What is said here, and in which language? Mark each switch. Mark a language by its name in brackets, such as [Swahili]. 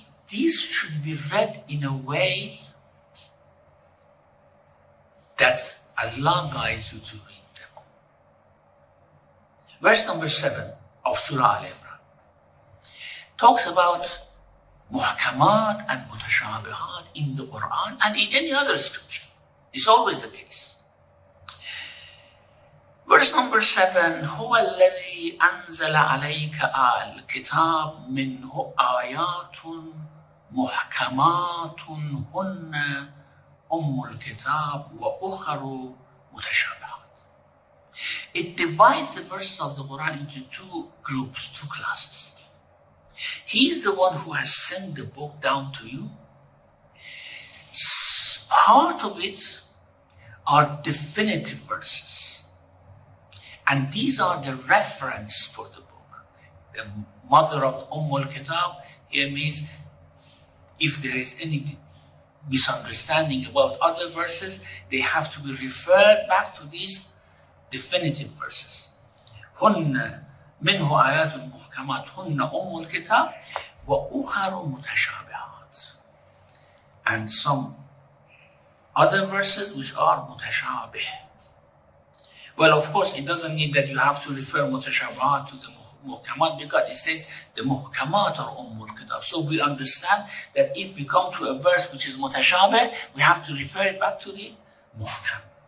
[English] These should be read in a way that Allah guides you to read them. Verse number 7 of Surah Al Imran talks about muhkamat and mutashabihat in the Quran and in any other scripture. It's always the case. Verse number 7, [Arabic] هو الذي أنزل عليك الكتاب منه آيات محكمات هن أم الكتاب وأخر متشابهات. [English] It divides the verses of the Quran into two groups, two classes. He is the one who has sent the book down to you. Part of it are definitive verses. And these are the reference for the book. The mother of al-Kitab here means if there is any misunderstanding about other verses, they have to be referred back to these definitive verses. [Arabic] هن منه آيات محكمات هن أم الكتاب وأخر متشابهات. [English] And some other verses which are mutashabih. Well, of course, it doesn't mean that you have to refer mutashabihat to the muhkamat because it says the muhkamat are ummul kitab. So we understand that if we come to a verse which is mutashabih, we have to refer it back to the muhkam.